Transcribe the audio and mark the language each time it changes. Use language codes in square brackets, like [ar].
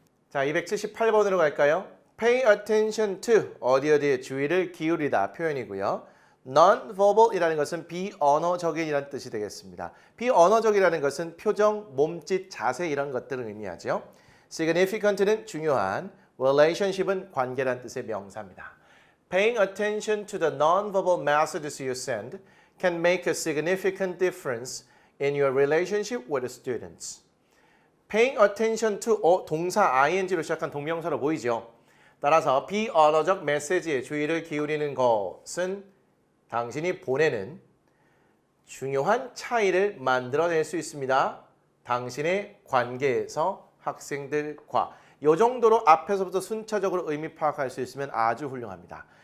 [ko] 자, 278번으로 갈까요? Pay attention to 어디에 주의를 기울이다 표현이고요. non-verbal이라는 것은 비언어적인이라는 뜻이 되겠습니다. 비언어적이라는 것은 표정, 몸짓, 자세 이런 것들을 의미하죠. significant는 중요한, relationship은 관계라는 뜻의 명사입니다. [en] Paying attention to the non-verbal messages you send can make a significant difference in your relationship with the students. Paying attention to [ko] 동사 ing로 시작한 동명사로 보이죠. 따라서 비언어적 메시지에 주의를 기울이는 것은 당신이 보내는 중요한 차이를 만들어낼 수 있습니다. 당신의 관계에서 학생들과 이 정도로 앞에서부터 순차적으로 의미 파악할 수 있으면 아주 훌륭합니다.